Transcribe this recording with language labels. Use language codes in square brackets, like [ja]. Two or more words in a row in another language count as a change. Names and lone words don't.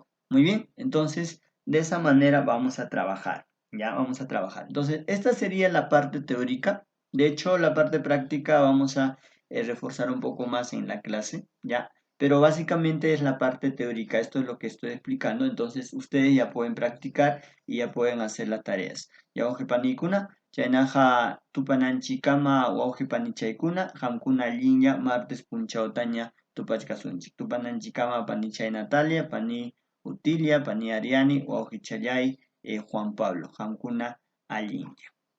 [es] Muy bien, entonces, de esa manera vamos a trabajar, ya, vamos a trabajar. Entonces, esta sería la parte teórica. De hecho, la parte práctica vamos a reforzar un poco más en la clase, ¿ya? Pero básicamente es la parte teórica, esto es lo que estoy explicando, entonces ustedes ya pueden practicar y ya pueden hacer las tareas. Ya, [qu] panícula, chaynaqa tupananchikama wawqipanichaykuna hamkuna allinlla martes punchawtaña tupachkasunchik. Tupananchikama pani Chay Natalia, pani Utilia, pani Ariani, wawqichallay Juan Pablo, hamkuna allinlla.